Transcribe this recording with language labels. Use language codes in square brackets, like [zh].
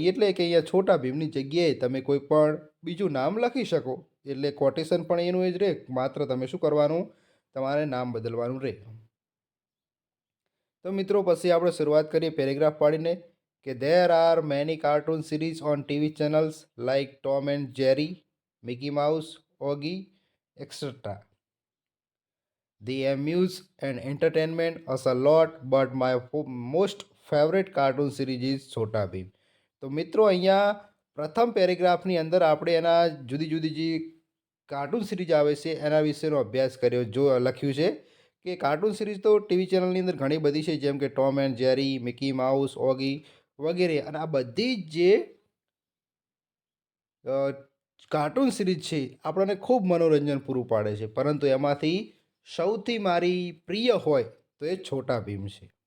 [gu] એટલે કે અહીંયા છોટા ભીમની જગ્યાએ તમે કોઈ પણ બીજું નામ લખી શકો, એટલે કોટેશન પણ એનું જ રહે, માત્ર તમે શું કરવાનું, તમારે નામ બદલવાનું રહે. તો મિત્રો, પછી આપણે શરૂઆત કરીએ પેરેગ્રાફ પાડીને કે [en] There are many cartoon series on TV channels like Tom and Jerry, Mickey Mouse, Oggy, etcetera. They amuse and entertainment us a lot, but my most favorite cartoon series is Chhota Bheem. [gu] તો મિત્રો, અહીંયા પ્રથમ પેરેગ્રાફની અંદર આપણે એના જુદી જુદી જે કાર્ટૂન સિરીઝ આવે છે એના વિશેનો અભ્યાસ કર્યો, લખ્યું છે કે કાર્ટૂન સિરીઝ તો ટીવી ચેનલની અંદર ઘણી બધી છે, જેમ કે Tom and Jerry, Mickey mouse, Oggy વગેરે. અને આ બધી જ જે કાર્ટૂન સિરીઝ છે આપણને ખૂબ મનોરંજન પૂરું પાડે છે, પરંતુ એમાંથી સૌથી મારી પ્રિય હોય તો એ છોટા ભીમ છે.